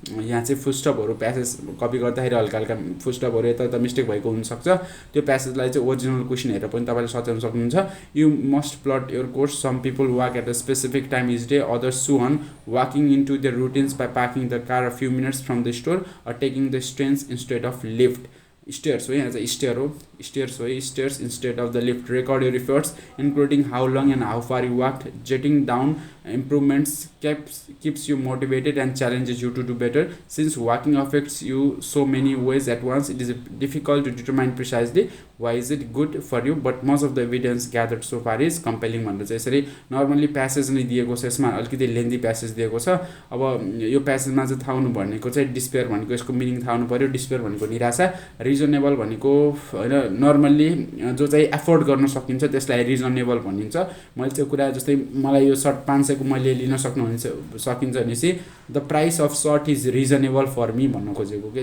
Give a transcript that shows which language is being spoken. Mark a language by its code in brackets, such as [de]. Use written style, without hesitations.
[ne] यहाँ चाहिँ फुटस्टपहरू passage copy गर्दाखेरि हल्का हल्का फुटस्टपहरू यता मिस्टेक भएको हुनसक्छ। त्यो प्यासेजलाई चाहिँ ओरिजिनल क्वेसन हेरेर पनि तपाईँले सच्याउन सक्नुहुन्छ। [en] You must plot your course. Some people walk at a specific time each day, others soon on walking into their routines by parking the car a few minutes from the store or taking the stairs instead of lift. Stairs [ne] हो, यहाँ चाहिँ [en] Stair हो, stairs instead of the lift. Record your efforts, including how long and how far you walked. Jotting down improvements keeps you motivated and challenges you to do better. Since walking affects you so many ways at once, it is difficult to determine precisely why is it good for you, but most of the evidence gathered so far is compelling [ne] भनेर चाहिँ यसरी normally passage नै दिएको छ। यसमा अलिकति लेन्दी passage दिएको छ। अब यो प्यासेजमा चाहिँ थाहा हुनु भनेको चाहिँ डिस्पेयर भनेको यसको मिनिङ थाहा हुनु पर्यो। डिस्पेयर भनेको निराशा, रिजनेबल भनेको होइन नर्मल्ली जो चाहिँ एफोर्ड गर्न सकिन्छ त्यसलाई रिजनेबल भनिन्छ। मैले त्यो कुरा जस्तै मलाई यो सर्ट 500 को मैले लिन सकिन्छ भनेपछि [en] the price of shirt is reasonable for me [ne] भन्न खोजेको के।